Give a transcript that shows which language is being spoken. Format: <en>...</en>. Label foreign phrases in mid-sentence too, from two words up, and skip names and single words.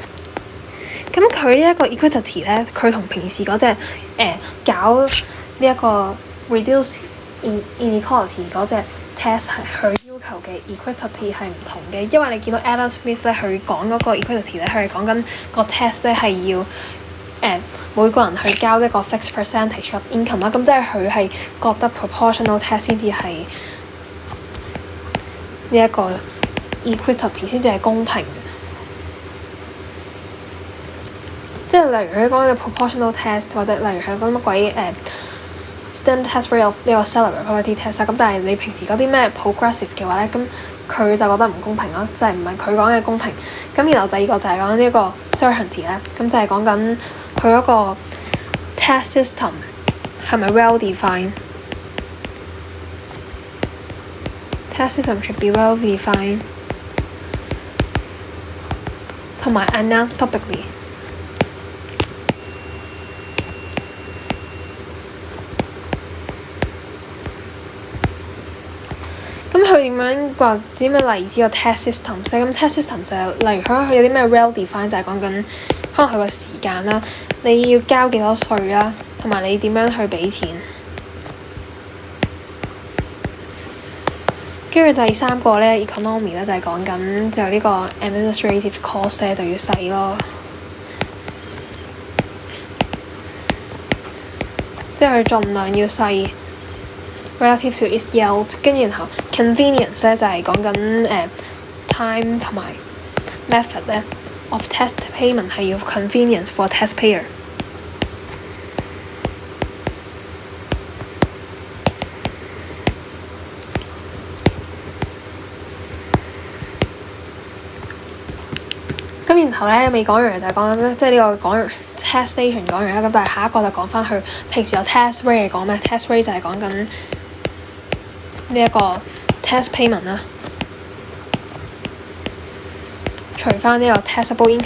<yue>咁佢呢一個 equity 咧，佢同平時嗰隻搞呢一個</yue> <en>reduce inequality</en> <yue>嗰隻 test 係佢要求嘅 equity 係唔同嘅，因為你見到 Adam Smith 咧，佢講嗰個 equity 咧，佢係講緊個 test 咧係要每個人去交一個</yue> <en>fixed percentage of income</en> <yue>啦，咁即係佢係覺得</yue> <en>proportional test</en> <yue>先至係呢一個 equity 先至係公平。即係例如佢講嘅</yue> <en>proportional test，</en> <yue>或者例如佢講乜鬼</yue> <en>standard test rate of</en> <yue>呢個</yue> <en>salary equality test</en> <yue>啦，咁但係你平時嗰啲咩 progressive 嘅話咧，咁佢就覺得唔公平咯，就係唔係佢講嘅公平。咁然後第二個就係講呢一個 certainty 咧，咁就係講緊佢嗰個</yue> <en>test system</en> <yue>係咪</yue> <en>well defined。Test system should be well defined，</en> <yue>同埋</yue> <en>announced publicly。</en> <yue>咁佢點樣話啲咩例子個</yue> <en>test system</en> <yue>啫？咁</yue> <en>test system</en> <yue>就係例如佢有啲咩</yue> <en>well defined，</en> <yue>就係講緊可能佢個時間啦，你要交幾多稅啦，同埋你點樣去俾錢。跟住第三個咧 economy 咧就係講緊就呢個</yue> <en>administrative cost</en> <yue>咧就要細咯，即係佢盡量要細</yue> <en>relative to its yield。</en> <yue>跟住然後 convenience 咧就係講緊time 同埋 method 咧</yue> <en>of test payment</en> <yue>係要</yue> <en>convenience for taxpayer。</en> <yue>咁然後咧未講完就係講緊即係呢個講完 taxation 講完啦，咁但係下一個就講翻佢平時有</yue> <en>tax rate</en> <yue>講咩 ？</yue> <en>tax rate</en> <yue>就係講緊呢一個</yue> <en>tax payment</en> <yue>啦，除翻呢個</yue> <en>taxable income。</en>